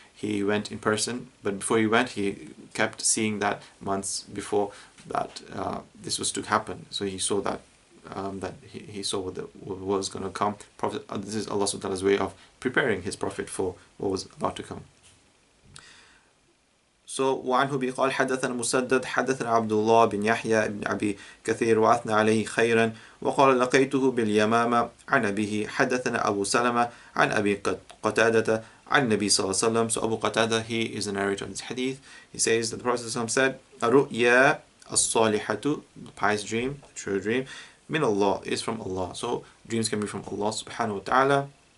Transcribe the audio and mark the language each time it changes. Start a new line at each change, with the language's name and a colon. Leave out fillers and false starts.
English: He went in person, but before he went, he kept seeing that months before that this was to happen. So he saw that he saw what was going to come. Prophet, this is Allah subhanahu wa ta'ala's way of preparing His Prophet for what was about to come.
Arabic: So وعنه بقال حدثنا مسدد حدثنا عبد الله بن يحيى بن أبي كثير وأثنى عليه خيرا وقال لقيته باليمامة عن أبيه حدثنا أبو سلمة عن أبي قتادة عن النبي صلى الله عليه وسلم.
English: So Abu Qatada, he is the narrator of this hadith. He says that the Prophet said,
Arabic: الرؤيا الصالحة,
English: the pious dream, the true dream,
Arabic: min Allah,
English: is from Allah. So dreams can be from Allah subhanahu wa ta'ala.